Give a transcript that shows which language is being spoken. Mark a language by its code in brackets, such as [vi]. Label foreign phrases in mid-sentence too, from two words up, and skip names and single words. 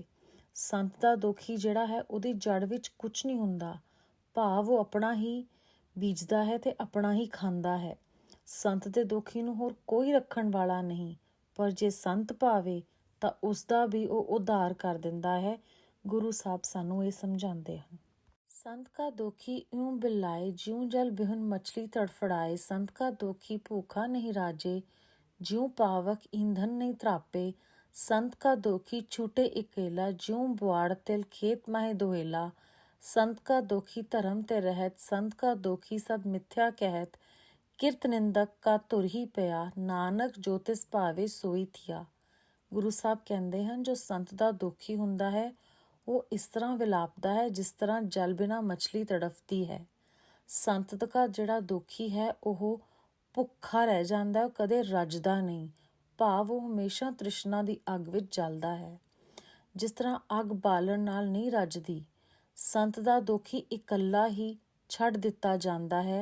[pa] ਸੰਤ ਦਾ ਦੋਖੀ ਜਿਹੜਾ ਹੈ ਉਹਦੀ ਜੜ ਵਿੱਚ ਕੁਝ ਨਹੀਂ ਹੁੰਦਾ, ਭਾਵ ਉਹ ਆਪਣਾ ਹੀ ਬੀਜਦਾ ਹੈ ਤੇ ਆਪਣਾ ਹੀ ਖਾਂਦਾ ਹੈ। ਸੰਤ ਦੇ ਦੋਖੀ ਨੂੰ ਹੋਰ ਕੋਈ ਰੱਖਣ ਵਾਲਾ ਨਹੀਂ, ਪਰ ਜੇ ਸੰਤ ਭਾਵੇ ਤਾਂ ਉਸ ਦਾ ਵੀ ਉਹ ਉਧਾਰ ਕਰ ਦਿੰਦਾ ਹੈ। ਗੁਰੂ ਸਾਹਿਬ ਸਾਨੂੰ ਇਹ ਸਮਝਾਉਂਦੇ ਹਨ। [hi] संत का दोखी यूं बिलाए, ज्यों जल बिहुन मछली तड़फड़ाए, संत का दोखी भूखा नहीं राजे, ज्यों पावक ईंधन नहीं त्रापे, संत का दोखी छूटे इकेला, ज्यों बुआड़ तिल खेत माहे दोहेला, संत का दोखी धर्म ते रहत, संत का दोखी सद मिथ्या कहत, किरत निंदक का तुर ही पिया, नानक जो तिस भावे सोई थिया। गुरु साहब कहते हैं, जो संत का दोखी हुंदा है [pa] ਉਹ ਇਸ ਤਰ੍ਹਾਂ ਵਿਲਾਪਦਾ ਹੈ ਜਿਸ ਤਰ੍ਹਾਂ ਜਲ ਬਿਨਾ ਮਛਲੀ ਤੜਫਦੀ ਹੈ। ਸੰਤ ਦਾ ਜਿਹੜਾ ਦੁਖੀ ਹੈ ਉਹ ਭੁੱਖਾ ਰਹਿ ਜਾਂਦਾ, ਉਹ ਕਦੇ ਰੱਜਦਾ ਨਹੀਂ, ਭਾਵ ਉਹ ਹਮੇਸ਼ਾ ਤ੍ਰਿਸ਼ਨਾ ਦੀ ਅੱਗ ਵਿੱਚ ਜਲਦਾ ਹੈ। ਜਿਸ ਤਰ੍ਹਾਂ ਅੱਗ ਬਾਲਣ ਨਾਲ ਨਹੀਂ ਰੱਜਦੀ, ਸੰਤ ਦਾ ਦੁਖੀ ਇਕੱਲਾ ਹੀ ਛੱਡ ਦਿੱਤਾ ਜਾਂਦਾ ਹੈ।